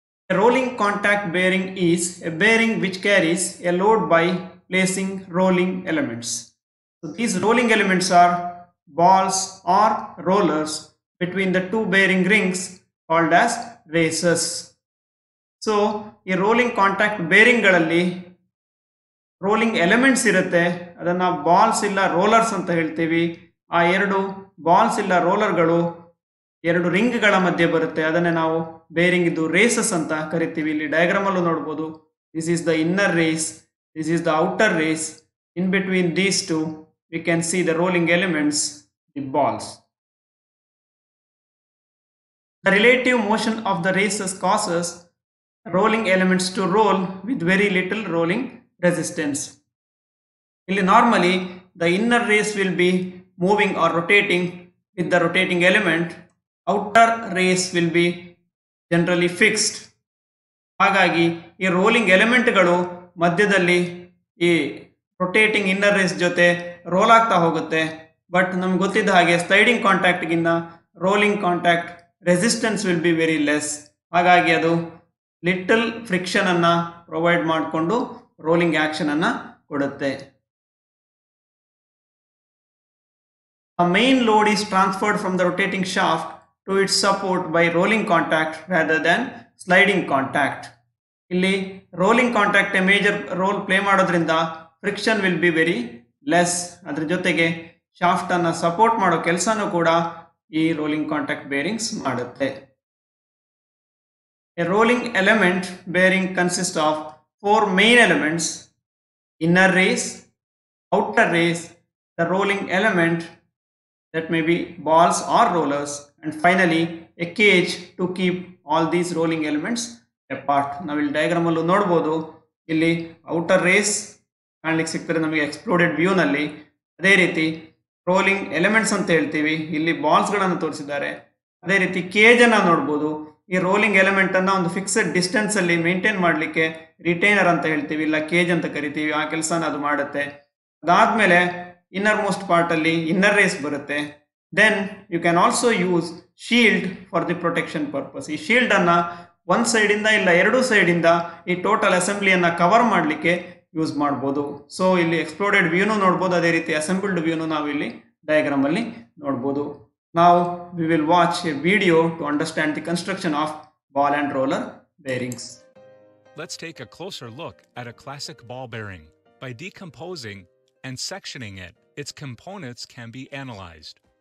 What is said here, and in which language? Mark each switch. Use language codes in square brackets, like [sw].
[en] A rolling contact bearing is a bearing which carries a load by placing rolling elements. So these rolling elements are balls or rollers between the two bearing rings called as races. So a rolling contact bearing [kn] ಗಳಲ್ಲಿ rolling elements ಇರುತ್ತೆ, ಅದನ್ನು balls ಇಲ್ಲ rollers ಅಂತ ಹೇಳ್ತೀವಿ. ಆ ಎರಡು balls ಇಲ್ಲ ರೋಲರ್ಗಳು ಎರಡು ರಿಂಗ್ಗಳ ಮಧ್ಯೆ ಬರುತ್ತೆ, ಅದನ್ನೇ ನಾವು ಬೇರಿಂಗ್ ಇದು ರೇಸಸ್ ಅಂತ ಕರಿತೀವಿ. ಇಲ್ಲಿ ಡಯಾಗ್ರಾಮ್ ಅಲ್ಲೂ ನೋಡ್ಬೋದು, [en] This is the inner race, this is the outer race. In between these two we can see the rolling elements, the balls. The relative motion of the races causes rolling elements to roll with very little rolling resistance. ಇಲ್ಲಿ normally the inner race will be moving or rotating with the rotating element. Outer race will be generally fixed. [kn] ಹಾಗಾಗಿ ಈ rolling ಎಲಿಮೆಂಟ್ಗಳು ಮಧ್ಯದಲ್ಲಿ ಈ rotating inner race ಜೊತೆ roll ಆಗ್ತಾ ಹೋಗುತ್ತೆ. But ನಮ್ಗೆ ಗೊತ್ತಿದ್ದ ಹಾಗೆ sliding ಕಾಂಟ್ಯಾಕ್ಟ್ಗಿಂತ rolling contact resistance [en] Will be very less. [kn] ಹಾಗಾಗಿ ಅದು ಲಿಟಲ್ ಫ್ರಿಕ್ಷನ್ ಅನ್ನ ಪ್ರೊವೈಡ್ ಮಾಡಿಕೊಂಡು ರೋಲಿಂಗ್ ಆಕ್ಷನ್ ಅನ್ನ ಕೊಡುತ್ತೆ. [en] A main load is transferred from the rotating shaft to its support by rolling contact rather than sliding contact. [kn] ಇಲ್ಲಿ rolling contact major role play ಮಾಡೋದ್ರಿಂದ [en] Friction will be very less. [kn] ಅದ್ರ ಜೊತೆಗೆ shaft ಅನ್ನ support ಮಾಡೋ ಕೆಲಸನೂ ಕೂಡ ಈ rolling contact bearings ಮಾಡುತ್ತೆ. [en] A rolling element bearing consists of four main elements: inner race, outer race, the rolling element that may be balls or rollers, and finally a cage to keep all these rolling elements apart. [kn] ನಾವಿಲ್ಲಿ diagram ಅಲ್ಲೂ ನೋಡ್ಬೋದು, ಇಲ್ಲಿ outer race ಕಾಣ್ಲಿಕ್ಕೆ ಸಿಗ್ತಾರೆ ನಮಗೆ exploded view ನಲ್ಲಿ. ಅದೇ ರೀತಿ rolling elements ಅಂತ ಹೇಳ್ತೀವಿ, ಇಲ್ಲಿ ಬಾಲ್ಸ್ ಗಳನ್ನು ತೋರಿಸಿದ್ದಾರೆ. ಅದೇ ರೀತಿ ಕೇಜ್ ಅನ್ನ ನೋಡ್ಬೋದು. ಈ ರೋಲಿಂಗ್ ಎಲಿಮೆಂಟ್ ಅನ್ನ ಒಂದು ಫಿಕ್ಸ್ಡ್ ಡಿಸ್ಟೆನ್ಸ್ ಅಲ್ಲಿ ಮೇಂಟೈನ್ ಮಾಡಲಿಕ್ಕೆ ರಿಟೈನರ್ ಅಂತ ಹೇಳ್ತೀವಿ, ಇಲ್ಲ ಕೇಜ್ ಅಂತ ಕರಿತೀವಿ. ಆ ಕೆಲಸನ ಅದು ಮಾಡುತ್ತೆ. ಅದಾದ್ಮೇಲೆ ಇನ್ನರ್ ಮೋಸ್ಟ್ ಪಾರ್ಟ್ ಅಲ್ಲಿ ಇನ್ನರ್ ರೇಸ್ ಬರುತ್ತೆ. [en] Then you can also use shield for the protection purpose. [kn] ಈ ಶೀಲ್ಡ್ ಅನ್ನ ಒಂದ್ ಸೈಡ್ ಇಂದ ಇಲ್ಲ ಎರಡು ಸೈಡ್ ಇಂದ ಈ ಟೋಟಲ್ ಅಸೆಂಬ್ಲಿಯನ್ನ ಕವರ್ ಮಾಡಲಿಕ್ಕೆ ಯೂಸ್ ಮಾಡ್ಬೋದು. ಸೊ ಇಲ್ಲಿ ಎಕ್ಸ್ಪ್ಲೋಡೆಡ್ ವ್ಯೂನು ನೋಡ್ಬೋದು, ಅದೇ ರೀತಿ ಅಸೆಂಬಲ್ಡ್ ವ್ಯೂನು ನಾವು ಇಲ್ಲಿ ಡಯಾಗ್ರಾಮ್ ಅಲ್ಲಿ ನೋಡ್ಬೋದು. [en] Now we will watch a video to understand the construction of ball and roller bearings. Let's take a closer look at a classic ball bearing. By decomposing and sectioning it, its components can be analyzed.